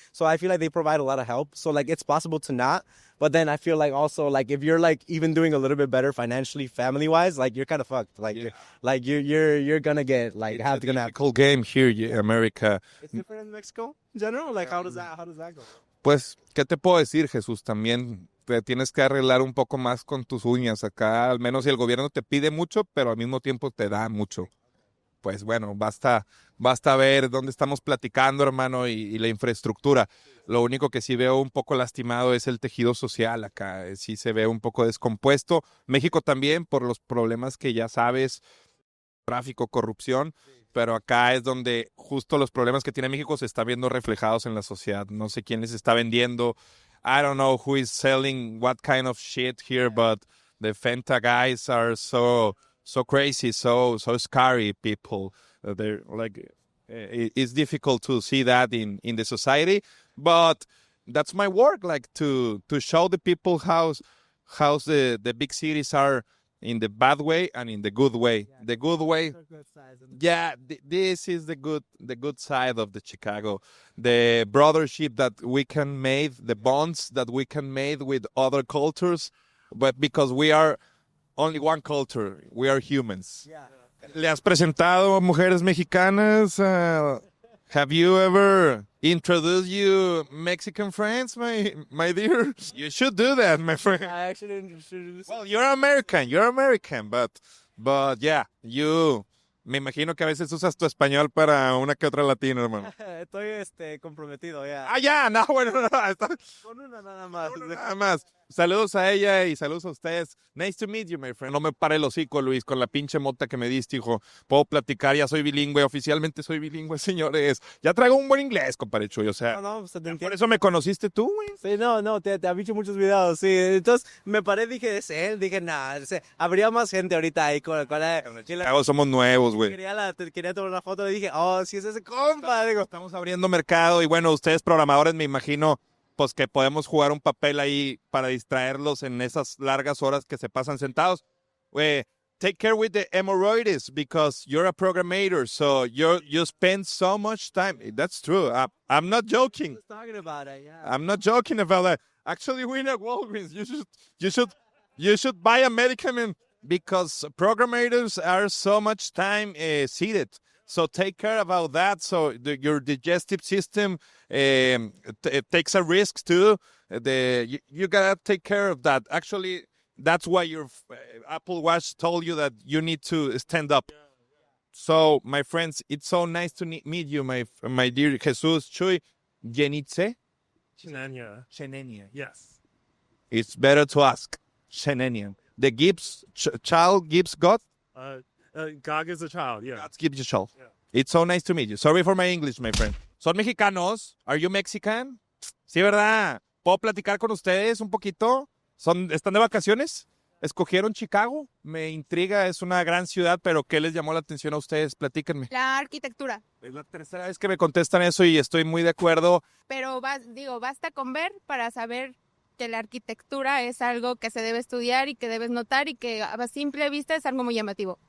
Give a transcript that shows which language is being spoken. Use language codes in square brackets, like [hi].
[en] So I feel like they provide a lot of help. So like it's possible to not, but then I feel like also like if you're like even doing a little bit better financially, family wise, like you're kind of fucked. Like you're gonna get like It's have a to gonna have. difficult game here, America. It's different in Mexico in general. Like how does that go? [es] Pues, ¿qué te puedo decir, Jesús? También te tienes que arreglar un poco más con tus uñas acá, al menos si el gobierno te pide mucho, pero al mismo tiempo te da mucho. pues bueno, basta ver dónde estamos platicando, hermano, y la infraestructura. Lo único que sí veo un poco lastimado es el tejido social acá. Sí se ve un poco descompuesto. México también, por los problemas que ya sabes, tráfico, corrupción. Pero acá es donde justo los problemas que tiene México se están viendo reflejados en la sociedad. No sé quién les está vendiendo. [en] I don't know who is selling what kind of shit here, but the Fenta guys are so crazy, so scary people. They're like, it's difficult to see that in the society, but that's my work, like to show the people how the big cities are in the bad way and in the good way. The good way, yeah, this is the good side of the Chicago, the brothership that we can make, the bonds that we can make with other cultures, but because we are only one culture, we are humans. Yeah. [es] ¿Le has presentado mujeres mexicanas? [en] Have you ever introduced you Mexican friends, my dear? You should do that, my friend. I actually introduced. [es] Well, you're American, but yeah, me imagino que a veces usas tu español para una que otra latina, hermano. Estoy comprometido, ya. Ah, ya, no, bueno, no, Con una nada más. nada más. Saludos a ella y saludos a ustedes. [en] Nice to meet you, my friend. [es] No me pare el hocico, Luis, con la pinche mota que me diste, hijo. Puedo platicar, ya soy bilingüe. Oficialmente soy bilingüe, señores. Ya traigo un buen inglés, compadre Chuy. O sea, No, pues te por entiendo. eso me conociste tú, güey. Sí, no, te han dicho muchos videos, sí. Entonces me paré, dije, es él, dije, nah, habría más gente ahorita ahí con la... Chicago somos nuevos, güey. Quería tomar una foto, le dije, oh, sí es ese compa, digo. Estamos abriendo mercado y bueno, ustedes programadores me imagino pues que podemos jugar un papel ahí para distraerlos en esas largas horas que se pasan sentados. [en] Take care with the hemorrhoids because you're a programmer, so you spend so much time. That's true. I'm not joking. Just talking about it, yeah. I'm not joking about that. Actually, we're at Walgreens. You should buy a medicament because programmers are so much time seated. So take care about that. So your digestive system takes a risk too. You gotta take care of that. Actually, that's why your Apple Watch told you that you need to stand up. So, my friends, it's so nice to meet you, my dear Jesus Chuy. Yenitze? Chinanya. Shenenia. Yes. It's better to ask. Shenenia. The child gives God? Gog is a child, yeah. God gives you child. Yeah. It's so nice to meet you. Sorry for my English, my friend. [es] ¿Son mexicanos? Are you Mexican? Sí, ¿verdad? ¿Puedo platicar con ustedes un poquito? ¿Están de vacaciones? ¿Escogieron Chicago? Me intriga, es una gran ciudad, pero ¿qué les llamó la atención a ustedes? Platíquenme. La arquitectura. Es la tercera vez que me contestan eso y estoy muy de acuerdo. Pero basta con ver para saber que la arquitectura es algo que se debe estudiar y que debes notar y que a simple vista es algo muy llamativo.